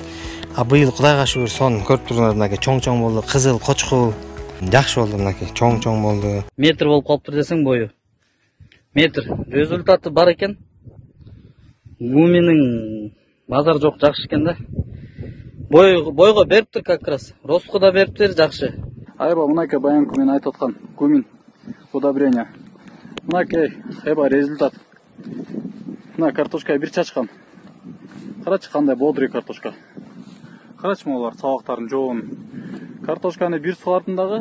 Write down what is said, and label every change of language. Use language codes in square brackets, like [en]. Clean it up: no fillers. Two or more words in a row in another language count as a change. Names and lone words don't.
[ky] Быйыл Кудайга шүгүр сон көрүп турдуңар, мынакей чоң болду, кызыл, кочкул. Жакшы болду, мынакей чоң болду. Метр болуп калыптыр десең бою. Метр. Результаты бар экен. Гуминин базар жок, жакшы экен да. Бойго бериптир [ru] как раз. [ky] Ростку да бериптир, жакшы. Айба мынакей баянкы мен айтып аткан гумин удобрение. Мынакей айба результат. Мына картошка бир чачкан. Карачы кандай бодрый картошка. Карачы могулар сабактарын жоон. Картошканы бир сугардым дагы.